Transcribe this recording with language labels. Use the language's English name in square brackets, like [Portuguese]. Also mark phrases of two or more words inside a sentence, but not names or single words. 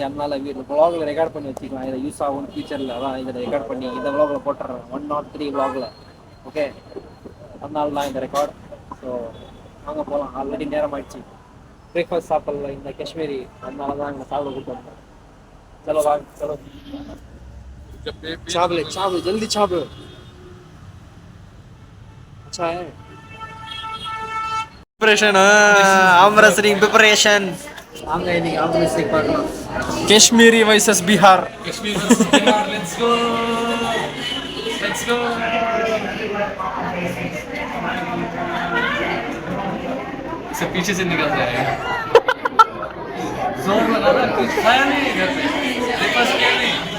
[Tamil] அதனால vlogல ரெக்கார்ட் பண்ணி வச்சுக்கலாம், இதை யூஸ் ஆகும் ஃபியூச்சர்ல. அதான் இதை ரெக்கார்ட் பண்ணி இந்த vlogல போட்டுறேன், 103 vlogல. ஓகே, அதனால தான் இந்த ரெக்கார்ட். ஸோ வாங்க போகலாம், ஆல்ரெடி நேரம் ஆயிடுச்சு. பிரேக்ஃபாஸ்ட் சாப்பிடல இந்த காஷ்மீரி, அதனால தான் இங்கே சாப்பிட கூப்பிட்டு வந்தேன். [Hindi] चलो भाग चलो, चावल चावल जल्दी चावल। अच्छा है प्रिपरेशन, [English] arm wrestling preparation. [Hindi] आगे नहीं [English] arm wrestling [Hindi] பார்க்கலாம். காஷ்மீரி vs बिहार, काश्मीर vs बिहार. [English] let's go let's go. [Hindi] सब पीछे से निकल रहे हैं. जोर लगा रहा, कुछ खाया नहीं इधर पे, ब्रेकफास्ट किया नहीं.